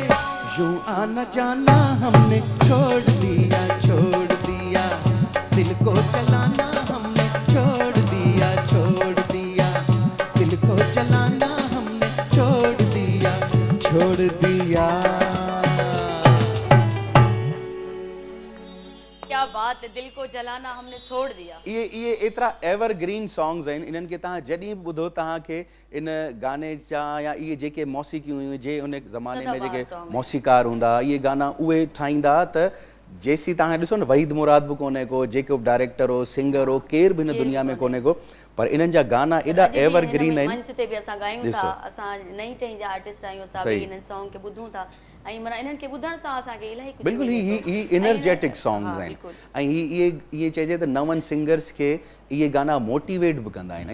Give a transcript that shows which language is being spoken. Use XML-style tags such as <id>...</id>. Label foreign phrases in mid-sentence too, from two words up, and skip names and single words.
<hi>यूं आना जाना हमने छोड़ दिया, छोड़ दिया, दिल को जलाना हमने छोड़ दिया, छोड़ दिया, दिल को जलाना हमने छोड़ दिया, छोड़ दिया। क्या बात है, दिल को जलाना हमने छोड़ दिया।</hi> <sd>ये एतरा</sd> <en>evergreen songs</en> <sd>आहिनि, इन्हनि खे तव्हां जॾहिं बि ॿुधो तव्हांखे इन गाने जा या इहे जेके मौसीक़ियूं हुयूं जे उन ज़माने में जेके मौसीकार हूंदा इहे गाना उहे ठाहींदा त जेसीं तव्हां ॾिसो न वहीद मुराद बि कोन्हे को, जेको बि डायरेक्टर हो सिंगर हो केर बि हिन दुनिया में कोन्हे को, पर इन्हनि जा गाना एॾा एवरग्रीन आहिनि। मंच ते बि असां ॻायूं था, असां नई टही जा आर्टिस्ट आहियूं, असां बि इन्हनि सॉन्ग खे ॿुधूं था ऐं माना इन्हनि खे ॿुधण सां असांखे इलाही कुझु बिल्कुलु ही</sd> <en>energetic songs</en> <sd>आहिनि ऐं इहे चइजे त नवनि सिंगर्स खे इहे गाना मोटिवेट बि कंदा आहिनि।</sd>